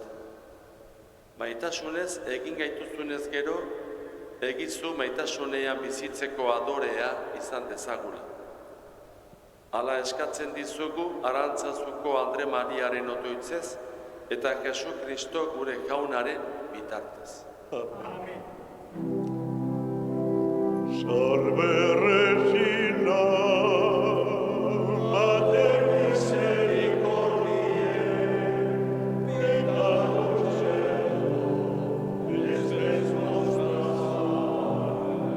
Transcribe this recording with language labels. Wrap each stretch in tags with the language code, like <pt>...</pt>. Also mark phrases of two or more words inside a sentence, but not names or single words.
<eu>Maitasunez egin gaituzunez gero, egizu maitasunean bizitzeko adorea izan dezagula. Hala eskatzen dizugu Arantzazuko Andre Mariaren otoitzez eta Jesu Kristo gure jaunaren bitartez. Amen.</eu> <la>Salve Regina, Mater misericordiae, vita dulcedo, estes nostra salve.</la>